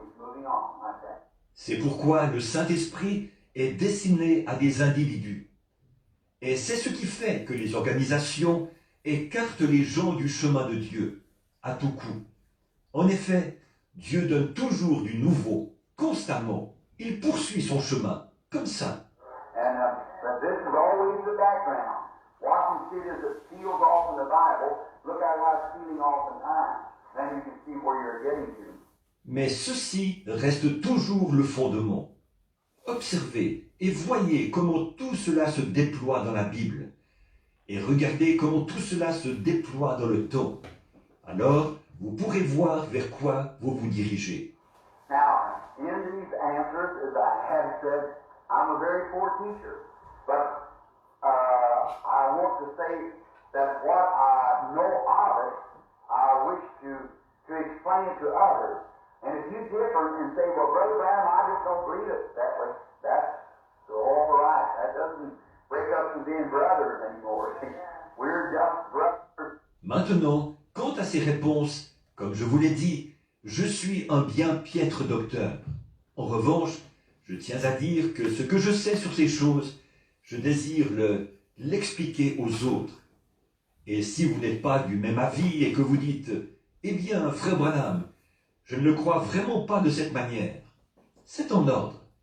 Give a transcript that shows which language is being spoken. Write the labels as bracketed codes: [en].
[en] He's moving on like that. [fr] C'est pourquoi le Saint-Esprit est destiné à des individus. Et c'est ce qui fait que les organisations écartent les gens du chemin de Dieu, à tout coup. En effet, Dieu donne toujours du nouveau, constamment. Il poursuit son chemin, comme ça. [en] And but this is always the background. Watch and see as it peels off in the Bible. Look at how it's peeling off in time. Then you can see where you're getting to. [fr] Mais ceci reste toujours le fondement. Observez et voyez comment tout cela se déploie dans la Bible. Et regardez comment tout cela se déploie dans le temps. Alors, vous pourrez voir vers quoi vous vous dirigez. [en] Now, in these answers, as I have said, I'm a very poor teacher, but I want to say that what I know of it, I wish to explain it to others. And if you differ and say, well, Brother Branham, I just don't believe it that way, that's all right. That doesn't break us from being brothers anymore. We're just brothers. [fr] Maintenant, quant à ces réponses, comme je vous l'ai dit, je suis un bien piètre docteur. En revanche, je tiens à dire que ce que je sais sur ces choses, je désire l'expliquer aux autres. Et si vous n'êtes pas du même avis et que vous dites « Eh bien, frère Branham, je ne le crois vraiment pas de cette manière », c'est en ordre.